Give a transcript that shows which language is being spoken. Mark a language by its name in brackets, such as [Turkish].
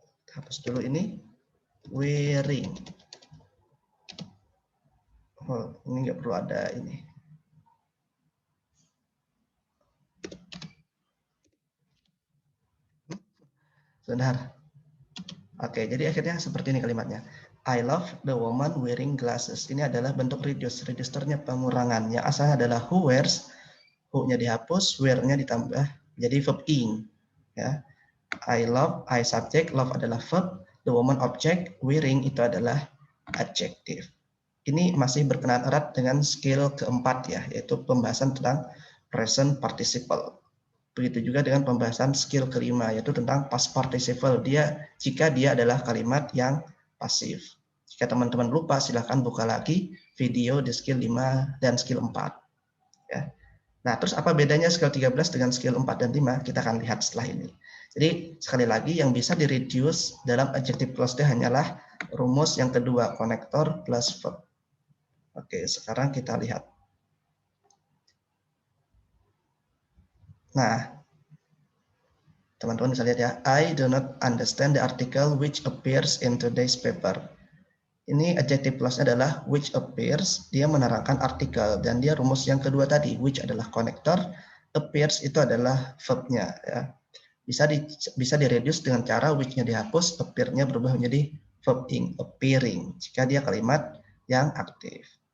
[Indonesian] Hapus dulu ini wearing. Oh, ini nggak perlu ada ini. Sebentar. Oke, jadi akhirnya seperti ini kalimatnya. [English] I love the woman wearing glasses. [Indonesian] Ini adalah bentuk reduce. Reducernya pengurangan. Yang asalnya adalah who wears, who-nya dihapus, wear-nya ditambah jadi verb ing. Ya. I love, I subject, love adalah verb, the woman object, wearing itu adalah adjective. Ini masih berkenaan erat dengan skill keempat ya, yaitu pembahasan tentang present participle. Begitu juga dengan pembahasan skill kelima, yaitu tentang past participle. Jika dia adalah kalimat yang pasif. Jika teman-teman lupa, silahkan buka lagi video di skill 5 dan skill 4. Ya. Nah, terus apa bedanya skill 13 dengan skill 4 dan 5? Kita akan lihat setelah ini. Jadi, sekali lagi, yang bisa di-reduce dalam adjective clause hanyalah rumus yang kedua, connector plus verb. Oke, sekarang kita lihat. Nah, teman-teman bisa lihat ya, [English] I do not understand the article which appears in today's paper. [Indonesian] Ini adjective clause-nya adalah which appears, dia menerangkan artikel, dan dia rumus yang kedua tadi, which adalah connector, appears itu adalah verb-nya. Ya. Bisa di-reduce dengan cara which-nya dihapus, appear-nya berubah menjadi verb ing, appearing, jika dia kalimat yang aktif.